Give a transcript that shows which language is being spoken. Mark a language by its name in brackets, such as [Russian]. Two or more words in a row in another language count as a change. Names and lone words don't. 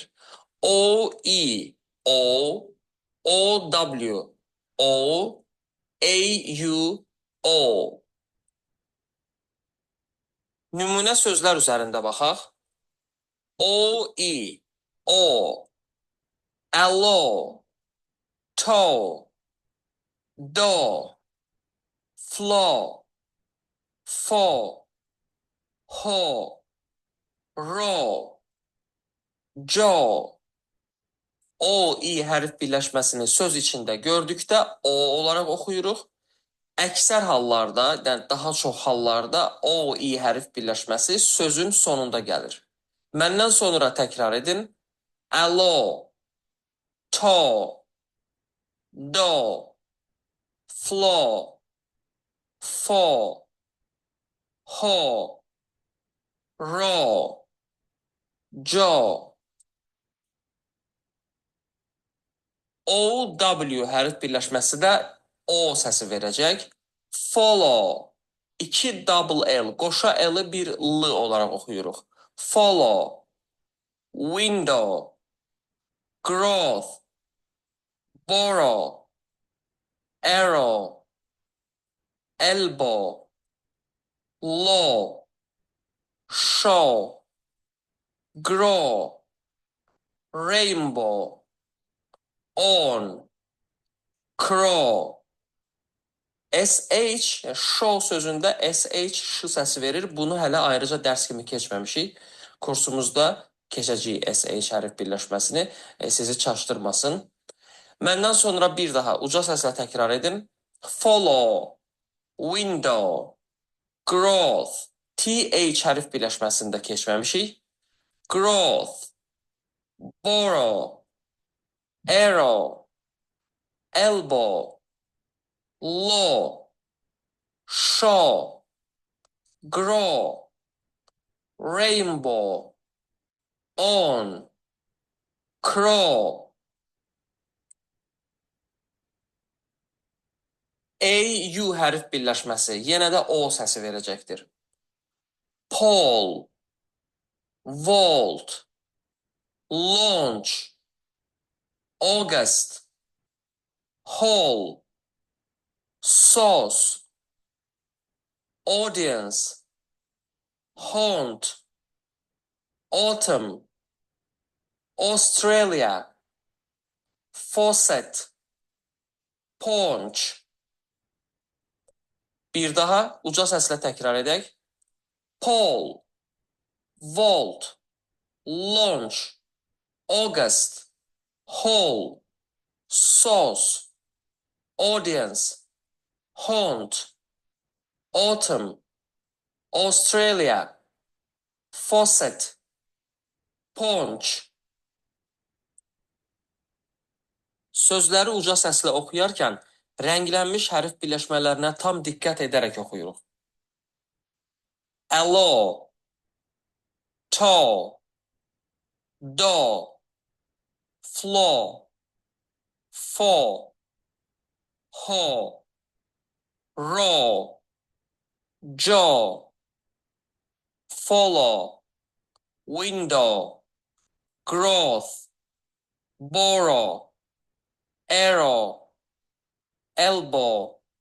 [English] OE, O, OW, O, AU, O. [Azerbaijani] Nümunə sözlər üzərində baxaq. [English] OE, O, Allo, To, Do, Flo, Fo, Ho, Ro, Jo. [Azerbaijani] O-i hərf birləşməsini söz içində gördükdə O olaraq oxuyuruq. Əksər hallarda, yəni daha çox hallarda O-i hərf birləşməsi sözün sonunda gəlir. Məndən sonra təkrar edin. [English] Allo, To, Do, Flo, Fo, Ho, Ro, Jo. [Azerbaijani] O-W hərf birləşməsi də O səsi verəcək. [English] Follow. 2 double L. [Azerbaijani] Qoşa L-i bir L olaraq oxuyuruq. [English] Follow. Window. Growth. Borrow. Arrow. Elbow. Law. Show. Grow. Rainbow. On. Crow. [Azerbaijani] SH, show sözündə SH ş səsi verir. Bunu hələ ayrıca dərs kimi keçməmişik. Kursumuzda keçəcəyik SH hərf birləşməsini. Sizi çaşdırmasın. Məndən sonra bir daha uca səslə təkrar edin. [English] Follow, window, growth. [Azerbaijani] TH hərf birləşməsində keçməmişik. [English] Growth, borrow, arrow, elbow, law, show, grow, rainbow, on, crow. [Azerbaijani] AU hərf birləşməsi yenə də O səsi verəcəkdir. [English] Pole, vault, launch, August, hall, sauce, audience, haunt, autumn, Australia, faucet, paunch. [Azerbaijani] Bir daha uca səslə təkrar edək. [English] Pole, vault, launch, August, hall, sauce, audience, haunt, autumn, Australia, faucet, paunch. [Azerbaijani] Sözləri uca səslə oxuyarkən rənglənmiş hərf birləşmələrinə tam diqqət edərək oxuyuruq. [English] Allo, to, do, flo, fo, ho, ro, jo, follow, window, growth, borrow, arrow, elbow,